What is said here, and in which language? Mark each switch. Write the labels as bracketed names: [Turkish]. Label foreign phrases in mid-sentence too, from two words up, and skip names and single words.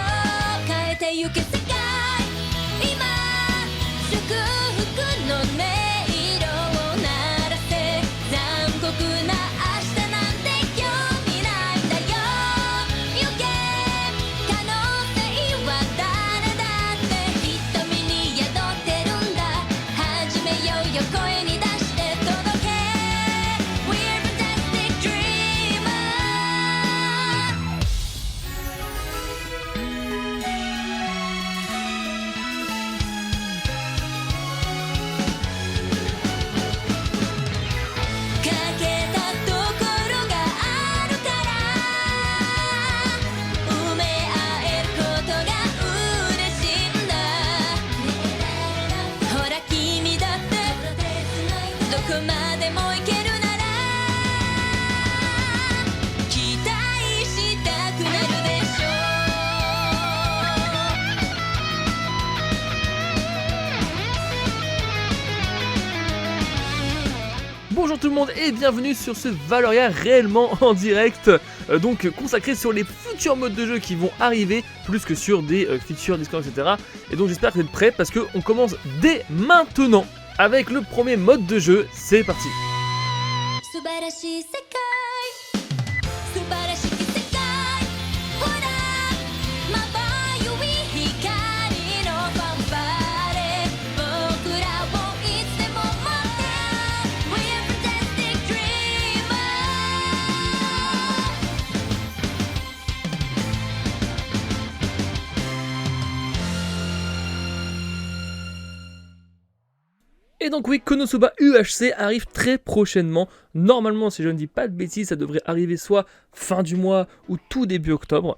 [Japanese] 変えてゆけ世界今祝福の音色を鳴らせ残酷な明日なんて興味ないんだよ行け可能性は誰だって瞳に宿ってるんだ始めようよ声に出して届け [English] We're fantastic dreamers [Japanese] かけたところがあるから埋め合えることが嬉しいんだほら君だってどこまでも行けるなら期待したくなるでしょ [French] Bonjour tout le monde et bienvenue sur ce Valoria réellement en direct, donc consacré sur les futurs modes de jeu qui vont arriver, plus que sur des features, Discord, etc. Et donc j'espère que vous êtes prêts parce qu'on commence dès maintenant avec le premier mode de jeu, c'est parti. [Japanese] 素晴らしい世界素晴らしき世界ほらまばゆい光のファンファーレ僕らをいつでも待って [English] We're fantastic dreamers [French] Et donc oui, Konosuba UHC arrive très prochainement. Normalement, si je ne dis pas de bêtises, ça devrait arriver soit fin du mois ou tout début octobre.